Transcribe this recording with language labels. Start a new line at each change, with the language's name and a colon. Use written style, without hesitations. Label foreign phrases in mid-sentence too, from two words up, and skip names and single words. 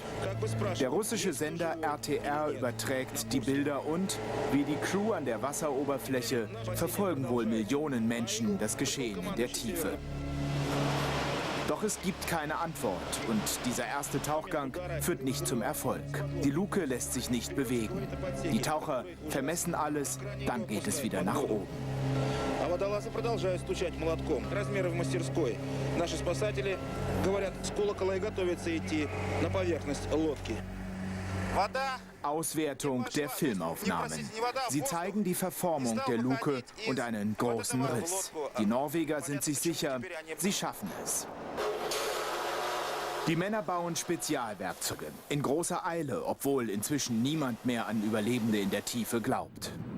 German: Der russische Sender RTR überträgt die Bilder und, wie die Crew an der Wasseroberfläche, verfolgen wohl Millionen Menschen das Geschehen in der Tiefe. Doch es gibt keine Antwort und dieser erste Tauchgang führt nicht zum Erfolg. Die Luke lässt sich nicht bewegen. Die Taucher vermessen alles, dann geht es wieder nach oben.
Russian: Водолазы продолжают стучать молотком. Размеры в мастерской. Наши спасатели говорят с колокола и готовятся идти на поверхность лодки.
German: Auswertung der Filmaufnahmen. Sie zeigen die Verformung der Luke und einen großen Riss. Die Norweger sind sich sicher, sie schaffen es. Die Männer bauen Spezialwerkzeuge in großer Eile, obwohl inzwischen niemand mehr an Überlebende in der Tiefe glaubt.